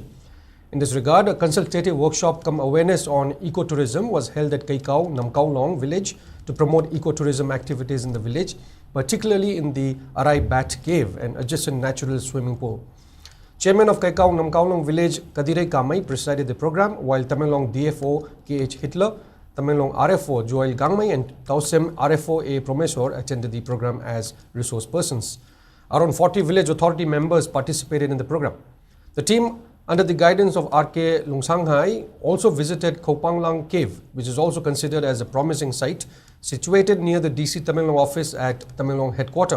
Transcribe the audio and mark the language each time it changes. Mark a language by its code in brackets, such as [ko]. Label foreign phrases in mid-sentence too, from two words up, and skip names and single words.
[en] In this regard, a consultative workshop cum awareness on ecotourism was held at Kaikau, Namkaulong village to promote ecotourism activities in the village, particularly in the Arai Bat Cave and adjacent natural swimming pool. Chairman of Kaikau Namkaulong village Kadire Kamai presided the program, while Tamenglong DFO KH Hitler, Tamenglong RFO Joel Gangmai and Tausem RFO A Promesor attended the program as resource persons. Around 40 village authority members participated in the program. The team, under the guidance of RK Lungsanghai, also visited Kopanglang Cave, which is also considered as a promising site, situated near the DC Tamenglong office at Tamenglong headquarters.